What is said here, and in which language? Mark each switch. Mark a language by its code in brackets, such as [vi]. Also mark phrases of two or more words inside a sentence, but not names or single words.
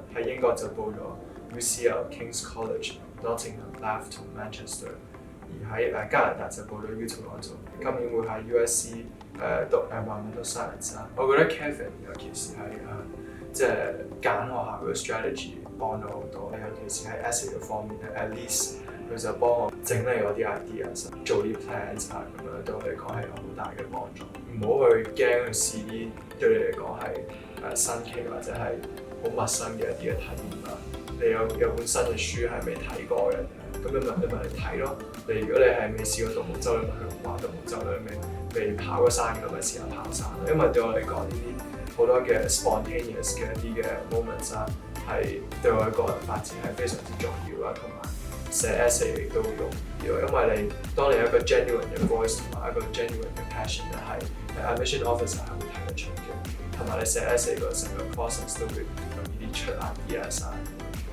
[yue] 喺英國就報咗 UCL、King's College、Nottingham、Bath 同 Manchester。而喺加拿大就報咗 U Toronto。今年會喺 USC 讀 [en] Environmental Science [yue] 啦。我覺得 Kevin 尤其是係即係揀學校嘅 strategy 幫咗好多，尤其是喺 essay 嘅方面 ， [en] at least [yue] 佢就幫我整理我啲 ideas，做啲 plans 啊，咁樣對我嚟講係有好大嘅幫助。唔好去驚去試啲對你嚟講係新奇或者係好陌生嘅一啲嘅體驗啦。你有本新嘅書係未睇過嘅，咁你咪嚟睇咯。如果你係未試過獨木舟，你咪去玩獨木舟啦。未跑過山嘅咪試下跑山啦。因為對我嚟講呢啲好多嘅 spontaneous 嘅一啲嘅 moments 啦，係對我嘅個人發展係非常之重要啦，同埋寫 essay 亦都好容易咯。因為當你有一個 genuine 嘅 voice 同埋一個 genuine 嘅 passion 咧，係 [en] admission officer [yue] 係會睇得出嘅。同埋你寫 essay 個成個 process 都會容易啲出 ideas 啊。